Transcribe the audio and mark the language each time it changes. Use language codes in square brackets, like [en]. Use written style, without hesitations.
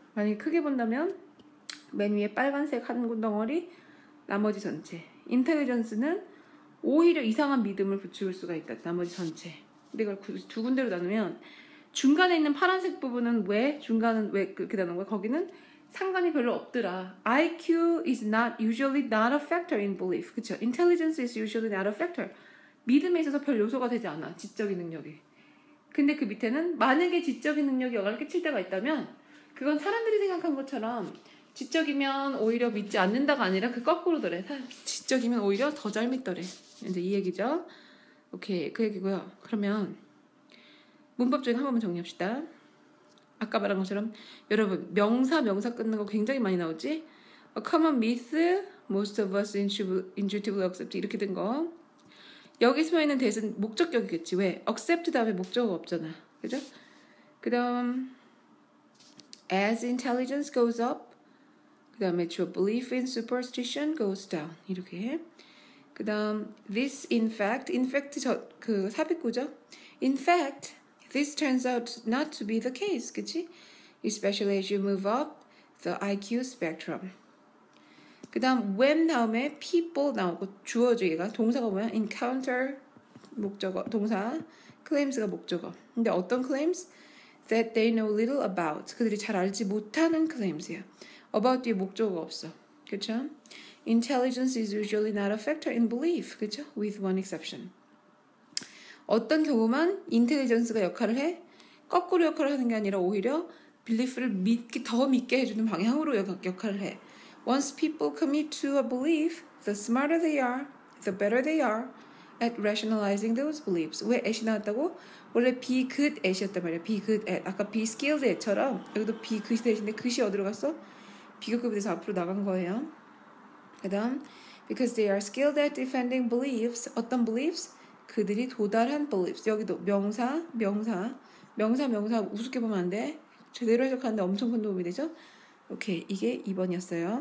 [ko] 만약에 크게 본다면 맨 위에 빨간색 한 덩어리, 나머지 전체. 인텔리전스는 오히려 이상한 믿음을 부추길 수가 있다. 나머지 전체. 근데 이걸 두 군데로 나누면 중간에 있는 파란색 부분은 중간은 왜 그렇게 나눈 거야? 거기는 상관이 별로 없더라. [en] IQ is usually not a factor in belief. [ko] 그쵸? [en] Intelligence is usually not a factor. [ko] 믿음에 있어서 별 요소가 되지 않아. 지적인 능력이. 근데 그 밑에는 만약에 지적인 능력이 영향을 끼칠 때가 있다면 그건 사람들이 생각한 것처럼 지적이면 오히려 믿지 않는다가 아니라 그 거꾸로더래. 지적이면 오히려 더 잘 믿더래. 이제 이 얘기죠. 오케이, 그 얘기고요. 그러면 문법적인 한 번만 정리합시다. 아까 말한 것처럼 여러분 명사 끊는 거 굉장히 많이 나오지? [en] A common myth, most of us intuitively accept [ko] 이렇게 된 거. 여기 숨어있는 대신 목적격이겠지. 왜? accept 다음에 목적어가 없잖아. 그죠? 그 다음 [en] as intelligence goes up, [ko] 그 다음에 [en] your belief in superstition goes down [ko] 이렇게. 그 다음 [en] this in fact [ko] 그 삽입구죠. [en] In fact this turns out not to be the case, [ko] 그치? [en] Especially as you move up the IQ spectrum. [ko] 그 다음 when 다음에 people 나오고 주어죠. 얘가 동사가 뭐야? encounter 목적어 동사 claims가 목적어. 근데 어떤 claims? [en] That they know little about. [ko] 그들이 잘 알지 못하는 claims이야. about 뒤에 목적어가 없어. 그쵸? [en] Intelligence is usually not a factor in belief. [ko] 그쵸? [en] With one exception. [ko] 어떤 경우만 인텔리전스가 역할을 해? 거꾸로 역할을 하는 게 아니라 오히려 belief를 더 믿게 해주는 방향으로 역할을 해. [en] Once people commit to a belief, the smarter they are, the better they are at rationalizing those beliefs. [ko] 왜 at이 나왔다고? 원래 be good at이었단 말이야. be good at. 아까 be skilled at처럼 여기도 be good at인데 그것이 어디로 갔어? 비교급이 돼서 앞으로 나간 거예요. 그 다음 [en] because they are skilled at defending beliefs. [ko] 어떤 beliefs? 그들이 도달한 beliefs. 여기도 명사 우습게 보면 안 돼. 제대로 해석하는데 엄청 큰 도움이 되죠? 오케이, 이게 2번이었어요.